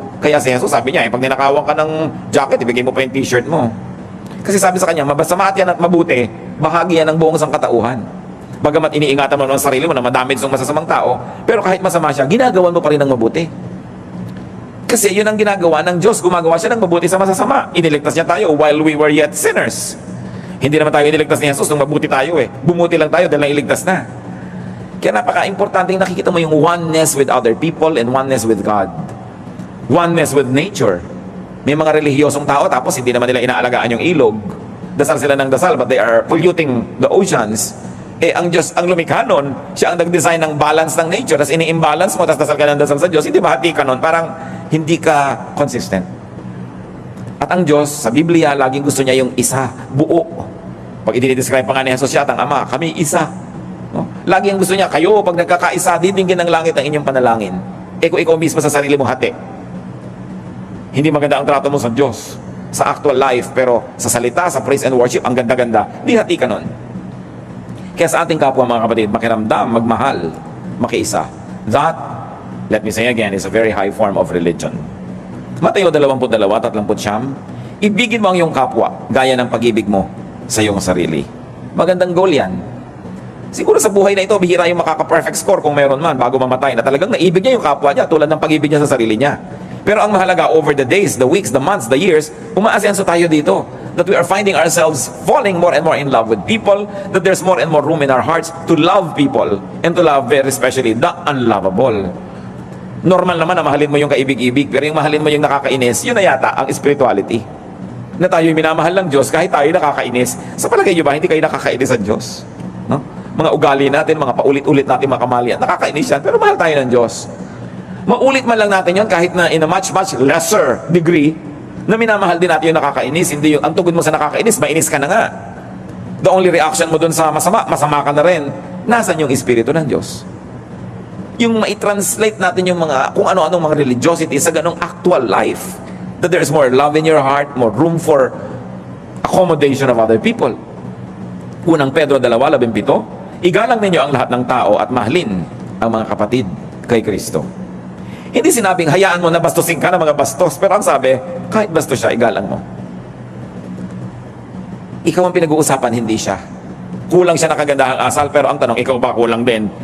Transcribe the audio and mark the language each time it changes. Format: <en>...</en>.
<tl>Kaya si Jesus sabi niya, pag ninakawan ka ng jacket, ibigay mo pa yung t-shirt mo. Kasi sabi sa kanya, masama at yan at mabuti, bahagi yan ng buong sangkatauhan. Bagamat iniingatan mo ng sarili mo na madamage ng masasamang tao, pero kahit masama siya, ginagawan mo pa rin ng mabuti. Kasi yun ang ginagawa ng Diyos, gumagawa siya ng mabuti sa masasama. Iniligtas niya tayo</tl> <en>while we were yet sinners.</en> <tl>Hindi naman tayo iniligtas ni Jesus nung mabuti tayo eh. Bumuti lang tayo dahil nailigtas na. Kaya napaka-importante nakikita mo yung</tl> <en>oneness with other people and oneness with God. Oneness with nature.</en> <tl>May mga relihiyosong tao tapos hindi naman nila inaalagaan yung ilog. Dasal sila ng dasal</tl> <en>but they are polluting the oceans.</en> <tl>Eh ang Diyos, ang lumikha nun, siya ang nag-design ng balance ng nature. Tapos ini-imbalance mo, tapos dasal ka ng dasal sa Diyos. Hindi ba hati ka nun? Parang hindi ka consistent. At ang Diyos, sa Biblia, laging gusto niya yung isa, buo. Pag i-describe pa nga ni Jesus siya at ang Ama, kami isa. No? Lagi ang gusto niya, kayo, pag nagkakaisa, didinggin ng langit ang inyong panalangin. Eh kung ikaw mismo sa sarili mo hati, hindi maganda ang trato mo sa Diyos, sa actual life, pero sa salita, sa</tl> <en>praise and worship,</en> <tl>ang ganda-ganda, di hati ka nun. Kaya sa ating kapwa mga kapatid, makiramdam, magmahal, makiisa.</tl> <en>That, let me say again, is a very high form of religion.</en> <tl>Mateo 22:39, ibigin mo ang iyong kapwa, gaya ng pag-ibig mo sa iyong sarili. Magandang goal yan. Siguro sa buhay na ito, bihira yung makaka-perfect score kung meron man, bago mamatay, na talagang naibig niya yung kapwa niya, tulad ng pag-ibig niya sa sarili niya. Pero ang mahalaga,</tl> <en>over the days, the weeks, the months, the years,</en> <tl>umaasenso tayo dito.</tl> <en>That we are finding ourselves falling more and more in love with people, that there's more and more room in our hearts to love people, and to love very especially the unlovable.</en> <tl>Normal naman na mahalin mo yung kaibig-ibig, pero yung mahalin mo yung nakakainis, yun na yata ang spirituality. Na tayo yung minamahal ng Diyos kahit tayo nakakainis. Sa palagay nyo ba, hindi kayo nakakainis sa Diyos? No? Mga ugali natin, mga paulit-ulit natin mga kamalian, nakakainis yan, pero mahal tayo ng Diyos. Maulit man lang natin yon kahit na</tl> <en>in a much lesser degree,</en> <tl>na minamahal din natin yung nakakainis. Hindi yung, ang tugod mo sa nakakainis, mainis ka na nga.</tl> <en>The only reaction</en> <tl>mo dun sa masama, masama ka na rin. Nasaan yung Espiritu ng Diyos? Yung mai-translate natin yung mga, kung ano-anong mga religiosity sa ganong actual life.</tl> <en>That there's more love in your heart, more room for accommodation of other people.</en> <tl>Unang Pedro 2:17, igalang ninyo ang lahat ng tao at mahalin ang mga kapatid kay Kristo. Hindi sinabing, hayaan mo na bastusin ka ng mga bastos. Pero ang sabi, kahit bastos siya, igalang mo. Ikaw ang pinag-uusapan, hindi siya. Kulang siya na kagandahang asal, pero ang tanong, ikaw ba kulang din?</tl>